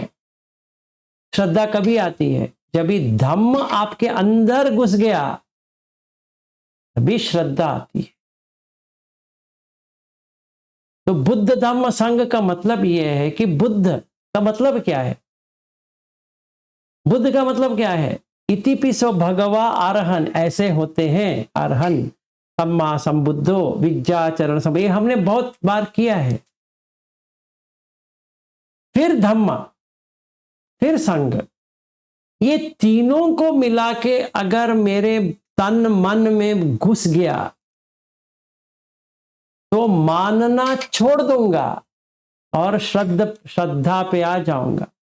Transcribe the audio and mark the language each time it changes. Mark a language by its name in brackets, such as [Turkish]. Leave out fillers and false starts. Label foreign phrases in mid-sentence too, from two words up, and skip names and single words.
[Hindi] श्रद्धा कभी आती है जब ये धम्म आपके अंदर घुस गया, तभी श्रद्धा आती है। तो बुद्ध धम्म संघ का मतलब यह है कि बुद्ध का मतलब क्या है? बुद्ध का मतलब क्या है? [Pali] इतिपिसो भगवा अरहन, [Hindi] ऐसे होते हैं अरहन, [Pali] सम्मा संबुद्धो विद्याचरण सब, [Hindi] ये हमने बहुत बार किया है। फिर धम्मा, फिर संघ, ये तीनों को मिला के अगर मेरे तन मन में घुस गया तो मानना छोड़ दूंगा और श्रद्धा पे आ जाऊंगा।